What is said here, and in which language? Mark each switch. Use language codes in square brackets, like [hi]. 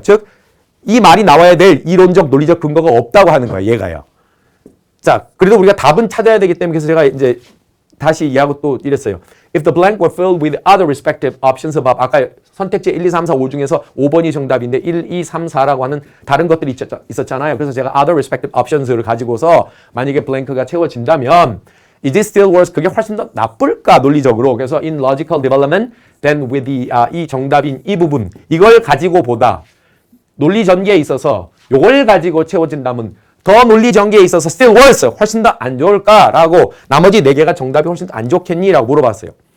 [ko] 즉 이 말이 나와야 될 이론적 논리적 근거가 없다고 하는 거예요. 얘가요. 자, 그래도 우리가 답은 찾아야 되기 때문에 그래서 제가 이제 다시 이해하고 또 이랬어요. [en] If the blank were filled with other respective options above, [ko] 아까 선택지 1, 2, 3, 4, 5 중에서 5번이 정답인데 1, 2, 3, 4라고 하는 다른 것들이 있었잖아요. 그래서 제가 [en] other respective options [ko] 를 가지고서 만약에 blank가 채워진다면 [en] is it still worse? [ko] 그게 훨씬 더 나쁠까 논리적으로. 그래서 [en] in logical development then with the [ko] 이 정답인 이 부분 이걸 가지고 보다 논리 전개에 있어서 이걸 가지고 채워진다면 더 논리 전개에 있어서 [en] still worse, [ko] 훨씬 더 안 좋을까라고 나머지 4개가 정답이 훨씬 더 안 좋겠니? 라고 물어봤어요.